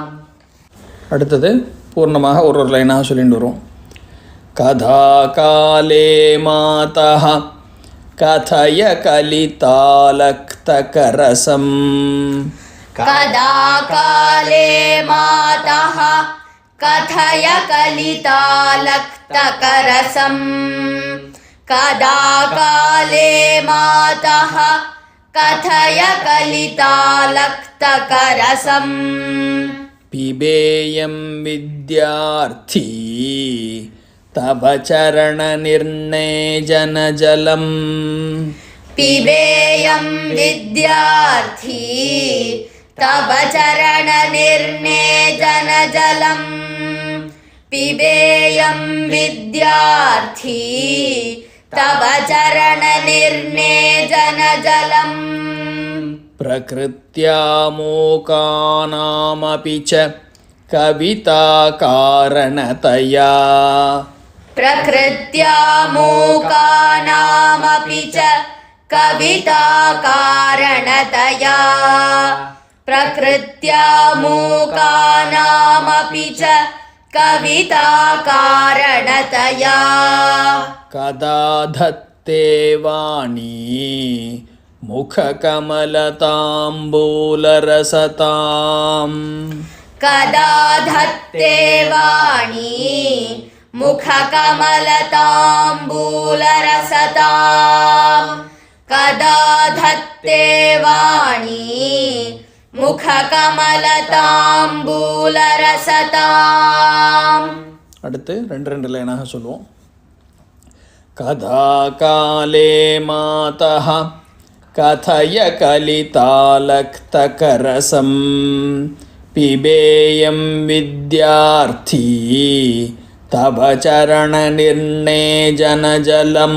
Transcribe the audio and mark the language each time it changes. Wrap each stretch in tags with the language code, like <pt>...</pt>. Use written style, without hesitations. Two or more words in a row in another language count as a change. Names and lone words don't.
<ta>அடுத்தது பூர்ணமாக ஒரு லைனாக சொல்லிட்டு வரும்.</ta> <sa>कदा काले मातः कथय कलितालक्तकरसम् कदा काले मातः कथय कलितालक्तकरसम् कदा काले मातः कथय कलितालक्तकरसम् पिबेयं विद्यार्थी तव चरण निर्णेजन जलम् पिबेयं विद्यार्थी तव चरण निर्णेजन जलम् पिबेयं विद्यार्थी तव चरण निर्णेजन जलम् प्रकृत्या मूकानामपि च कविता कारणतया प्रकृत्या मूकानामपि च कविताकारणतया प्रकृत्या मूकानामपि च कविताकारणतया कदा धत्ते वाणी मुखकमलताम्बूलरसताम् कदा धत्ते वाणी मुखकमलताम्बूलरसताम् कदा धत्ते वाणी मुखकमलताम्बूलरसताम्.</sa> <ta>அடுத்து ரெண்டு லைனாக சொல்லுவோம்.</ta> <sa>कदा काले मातः कथय कलितालक्तकरसं पिबेयं विद्यार्थी तव चरणनिर्णेजनजलम्</sa>